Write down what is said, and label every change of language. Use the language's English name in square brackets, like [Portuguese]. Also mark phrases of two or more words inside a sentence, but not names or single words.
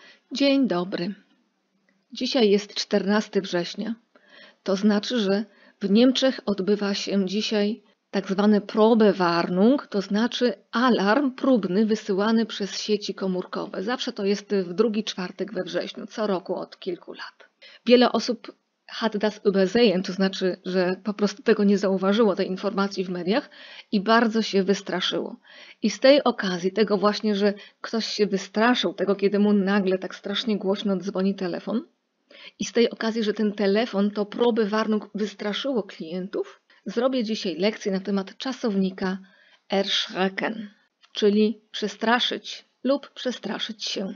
[Polish] Dzień dobry. Dzisiaj jest 14 września. To znaczy, że w Niemczech odbywa się dzisiaj tak zwany Probewarnung, to znaczy alarm próbny wysyłany przez sieci komórkowe. Zawsze to jest w drugi czwartek we wrześniu, co roku od kilku lat. Wiele osób [German] hat das übersehen, [Polish] to znaczy, że po prostu tego nie zauważyło, tej informacji w mediach i bardzo się wystraszyło. I z tej okazji, tego właśnie, że ktoś się wystraszył, tego kiedy mu nagle tak strasznie głośno dzwoni telefon, i z tej okazji, że ten telefon, to Probewarnung wystraszyło klientów, zrobię dzisiaj lekcję na temat czasownika erschrecken, czyli przestraszyć lub przestraszyć się.